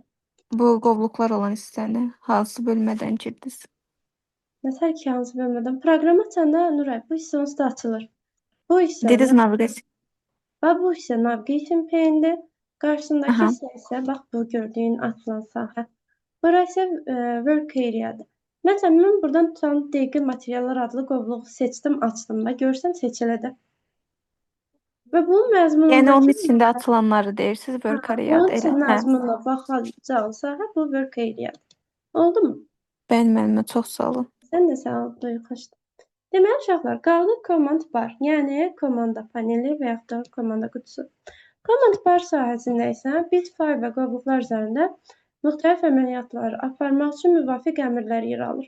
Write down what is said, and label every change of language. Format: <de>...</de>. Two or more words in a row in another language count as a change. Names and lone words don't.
<az>Bu qovluqlar olan hissəni hansı bölmədən girdiniz? Məsəl ki, hansı bölmədən? Proqram açanda, Nuray, bu hissə onsuz da açılır. Bu hissə, Dediniz naviqasiya. bax, bu hissə</az> <en>navigation pane-</en> <az>dir. Qarşısındakı Aha. hissə isə, bax, bu gördüyün açılan sahə. Bura isə</az> <en>work area-</en> <az>dır. Məsələn, mən buradan tutan dəqiqi materiallar adlı qovluğu seçdim, açdım və görsən seçilidir. Və bunun məzmunundakı... Yəni, onun içində açılanları deyirsiniz, work Onun area-dır. üçün məzmununa baxacağın sahə bu</az> <en>work area-</en> <az>dır. Oldu mu? Bəli, müəllimə, çox sağ olun. Sən də sağ ol, duyğuşdur. Deməli, uşaqlar, qaldı</az> <en>command bar,</en> <az>yəni komanda paneli və yaxud da komanda qutusu.</az> <en>Command bar</en> <az>sahəsində isə biz fayl və qovluqlar üzərində müxtəlif əməliyyatları aparmaq üçün müvafiq əmrlər yer alır.</az>